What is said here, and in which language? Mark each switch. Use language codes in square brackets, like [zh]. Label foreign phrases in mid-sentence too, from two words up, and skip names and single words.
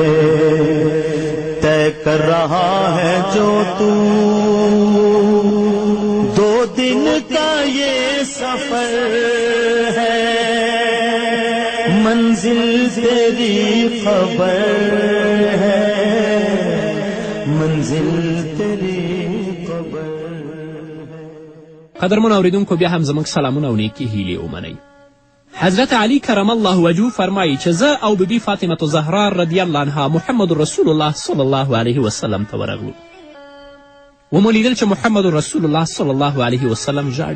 [ur] طے کر رہا ہے جو تو 2 دن کا یہ سفر ہے، منزل تیری خبر ہے، منزل تیری خبر ہے. [ps] قدرمنو اورېدونکو بیا هم زموږ سلامونه او نیکې هیلې ومنئ. حضرت علی [ar] کرم الله وجهه [ps] فرمایي چې زه او بیبي فاطمة زهرا [ar] رضی الله عنها [ps] محمد [ar] رسول الله صلی الله علیه وسلم [ps] ته ورغلو. ومو لیدل چې محمد [ar] رسول الله صلی الله علیه وسلم [ps] ژاړي.